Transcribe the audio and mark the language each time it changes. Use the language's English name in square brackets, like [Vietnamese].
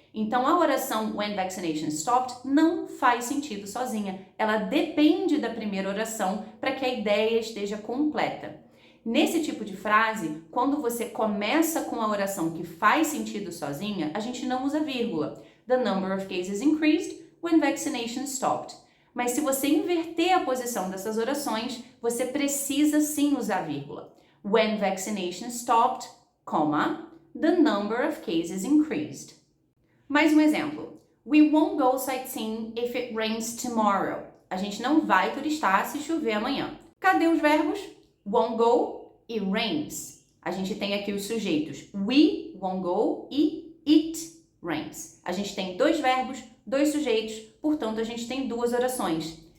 [Portuguese] Então, a oração [English] when vaccination stopped [Portuguese] não faz sentido sozinha. Ela depende da primeira oração para que a ideia esteja completa. Nesse tipo de frase, quando você começa com a oração que faz sentido sozinha, a gente não usa vírgula. [English] The number of cases increased when vaccination stopped. [Portuguese] Mas se você inverter a posição dessas orações, você precisa sim usar vírgula. [English] When vaccination stopped, comma, the number of cases increased. [Portuguese] Mais um exemplo. [English] We won't go sightseeing if it rains tomorrow. [Portuguese] A gente não vai turistar se chover amanhã. Cadê os verbos? [English] Won't go [Portuguese] e [English] rains. [Portuguese] A gente tem aqui os sujeitos [English] we won't go [Portuguese] e [English] it rains. [Portuguese] A gente tem dois verbos, dois sujeitos, portanto a gente tem duas orações.